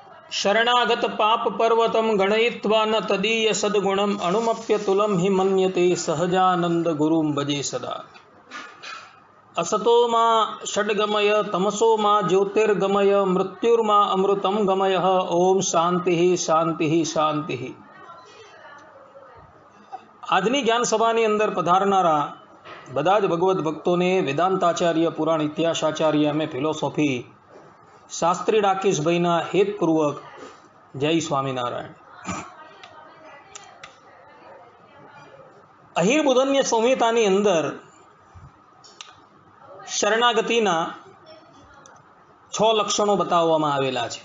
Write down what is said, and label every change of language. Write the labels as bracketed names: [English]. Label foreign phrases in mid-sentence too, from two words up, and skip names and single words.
[Sanskrit] शरणागत पाप पर्वतम गणयित्वा न तदीय सद्गुणम अणुमप्यतुलम हि मन्यते सहजानंद गुरुम भजे सदा। असतो मा षड्गमय तमसो मा ज्योतिर्गमय मृत्युर्मा अमृतम गमय। ओम शांति शांति शांति। [Gujarati] આજની જ્ઞાન સભાની અંદર પધારનારા બધા જ ભગવદ્ ભક્તોને વેદાંતાચાર્ય પુરાણ ઇતિહાસાચાર્ય અમે ફિલોસોફી શાસ્ત્રી ડાકેશભાઈના હેતપૂર્વક જય સ્વામિનારાયણ। અહિર બુધન્ય સંહિતાની અંદર શરણાગતિના 6 લક્ષણો બતાવવામાં આવેલા છે।